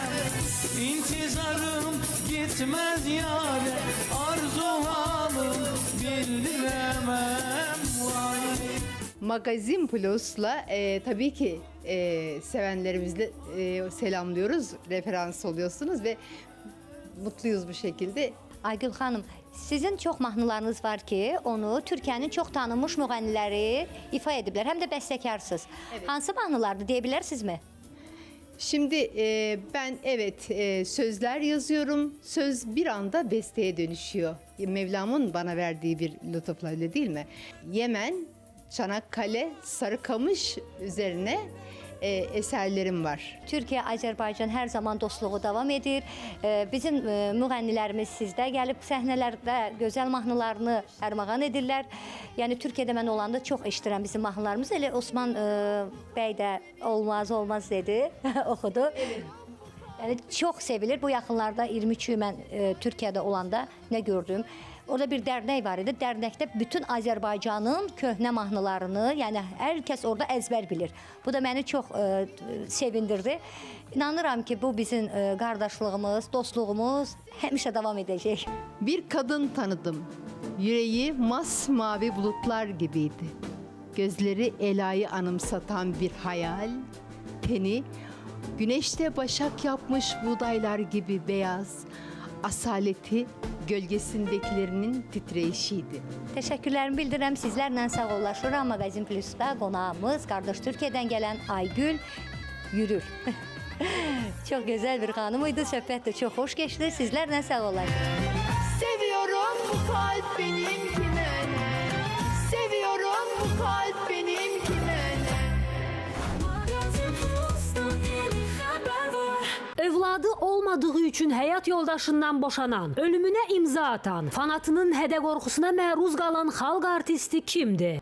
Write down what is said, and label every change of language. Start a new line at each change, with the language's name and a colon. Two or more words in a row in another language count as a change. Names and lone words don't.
Turkish: İntizarım gitmez yâre, arzu halım bildiremem. Magazin Plus'la tabii ki sevenlerimizle selamlıyoruz, referans oluyorsunuz ve mutluyuz bu şekilde.
Azerbaijani: Aygül xanım, sizin çox mahnılarınız var ki, onu Türkiyənin çox tanınmış müğənniləri ifa ediblər, həm də bəstəkarsınız.
Turkish: Evet.
Azerbaijani: Hansı mahnılardır diyebilirsinizmi?
Turkish: Şimdi ben evet sözler yazıyorum, söz bir anda besteye dönüşüyor. Mevlam'ın bana verdiği bir lütufla, öyle değil mi? Yemen, Çanakkale, Sarıkamış üzerine eserlerim var.
Azerbaijani: Türkiyə, Azərbaycan hər zaman dostluğu davam edir. Bizim müğənnilərimiz sizdə gəlib səhnələrdə gözəl mahnılarını ərmağan edirlər. Yəni Türkiyədə mən olanda çox eşidirəm bizim mahnılarımızı. Elə Osman bəy də olmaz dedi, oxudu. Yəni çox sevilir. Bu yaxınlarda 23-ü mən Türkiyədə olanda nə gördüm? Orada bir dərnək var idi. Dərnəkdə bütün Azərbaycanın köhnə mahnılarını, yəni hər kəs orada əzbər bilir. Bu da məni çox sevindirdi. İnanıram ki, bu bizim qardaşlığımız, dostluğumuz həmişə davam edəcək.
Turkish: Bir kadın tanıdım. Yüreği masmavi bulutlar gibiydi. Gözleri Ela'yı anımsatan bir hayal. Teni güneşte başak yapmış buğdaylar gibi beyaz. Asaleti gölgesindekilerinin titreyişiydi.
Azerbaijani: Təşəkkürlərimi bildirirəm. Sizlərlə sağollaşıram. Magazin Plus'da qonağımız qardaş Türkiyədən gələn Aygül Yürür. Çox gözəl bir xanım idi. Söhbət də çox xoş keçdi. Sizlərlə sağollaşıram.
Turkish: Seviyorum bu kalp benim kime ne? Seviyorum bu kalp benim kime ne?
Azerbaijani: Övladı olmadığı üçün həyat yoldaşından boşanan, ölümünə imza atan, fanatının hədə qorxusuna məruz qalan xalq artisti kimdir?